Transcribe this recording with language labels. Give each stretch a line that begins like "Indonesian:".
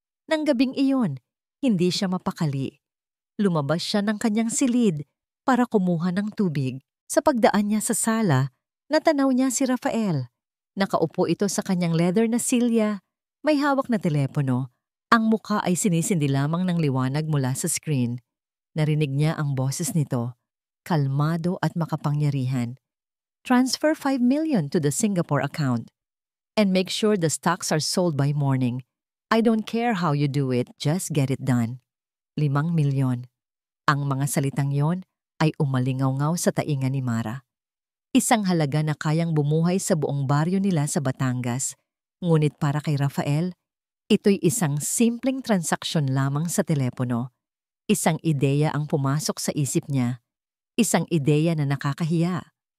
Filipino: Nang gabing iyon, hindi siya mapakali. Lumabas siya ng kanyang silid para kumuha ng tubig. Sa pagdaan niya sa sala, natanaw niya si Rafael. Nakaupo ito sa kanyang leather na silya, may hawak na telepono. Ang mukha ay sinisindi lamang ng liwanag mula sa screen. Narinig niya ang boses nito, kalmado at makapangyarihan.
English: Transfer 5 million to the Singapore account. And make sure the stocks are sold by morning. I don't care how you do it, just get it done.
Filipino: 5 milyon. Ang mga salitang yon ay umalingaw-ngaw sa tainga ni Mara. Isang halaga na kayang bumuhay sa buong baryo nila sa Batangas. Ngunit para kay Rafael, ito'y isang simpleng transaksyon lamang sa telepono. Isang ideya ang pumasok sa isip niya. Isang ideya na nakakahiya.